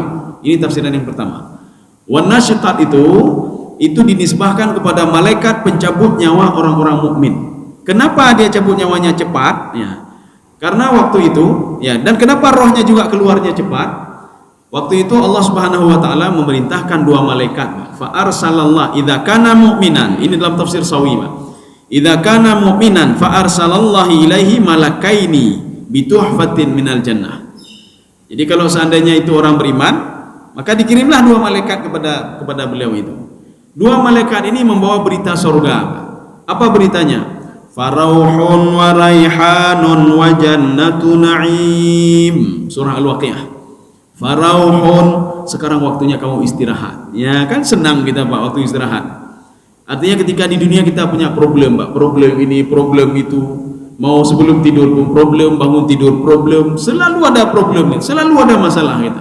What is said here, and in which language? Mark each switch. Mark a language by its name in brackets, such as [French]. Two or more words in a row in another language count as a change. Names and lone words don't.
[Indonesian] Ini tafsiran yang pertama. [Arabic] والناشطات [Indonesian] itu dinisbahkan kepada malaikat pencabut nyawa orang-orang mukmin. Kenapa dia cabut nyawanya cepat? Ya. Karena waktu itu, ya, dan kenapa rohnya juga keluarnya cepat? Waktu itu [Arabic] الله سبحانه وتعالى [Indonesian] memerintahkan dua malaikat. [Arabic] فأرسل الله إذا كان مؤمنا. [Indonesian] Ini dalam tafsir Sawi, Pak. [Arabic] إذا كان مؤمنا فأرسل الله إليه ملكين بتحفة من الجنة. [Indonesian] Jadi kalau seandainya itu orang beriman, maka dikirimlah dua malaikat kepada beliau itu. Dua malaikat ini membawa berita surga. Apa beritanya? [Arabic] فروح وريحان وجنة نعيم. [Indonesian] Surah Al-Waqiah. Farauhun, sekarang waktunya kamu istirahat. Ya kan senang kita Pak waktu istirahat. Artinya ketika di dunia kita punya problem Pak, problem ini, problem itu. Mau sebelum tidur pun problem, bangun tidur problem, selalu ada problem, selalu ada masalah kita.